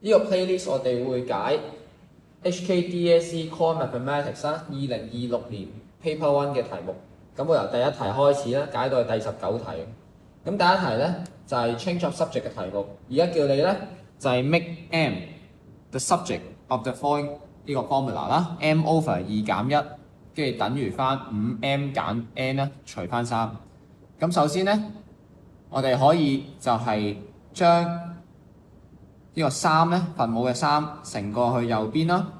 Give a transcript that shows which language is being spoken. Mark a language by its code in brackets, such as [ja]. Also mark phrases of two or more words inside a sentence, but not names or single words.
[yue] 呢個 playlist 我哋會解 HKDSE Core Mathematics 啦，2026年 Paper One 嘅題目。咁我由第一題開始啦，解到第19題。咁第一題咧就係 [en] change of subject [yue] 嘅題目。而家叫你咧就係 [en] make m the subject of the following [yue] 呢個 formula 啦 ， [en] m over 2 [yue] 減1，跟住等於翻5m 減 n 啦，除翻3。咁首先咧，我哋可以就係將呢個3咧分母嘅3乘過去右邊啦。